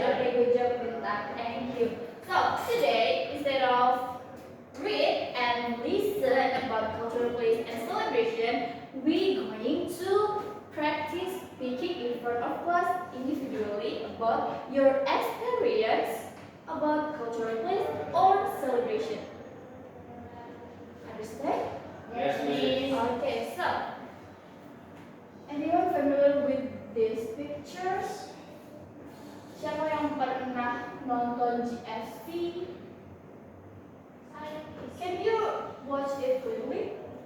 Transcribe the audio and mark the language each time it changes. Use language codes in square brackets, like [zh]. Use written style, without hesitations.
[en] Okay, good job, Bintang. Thank you. So today, instead of read and listen about cultural plays and celebration, we going to practice speaking in front of class individually about your experience about cultural plays or celebration. Understand? Yes, miss. Okay, so anyone familiar with these pictures? [id] Siapa yang pernah nonton GFC? [en] Can you watch it clearly?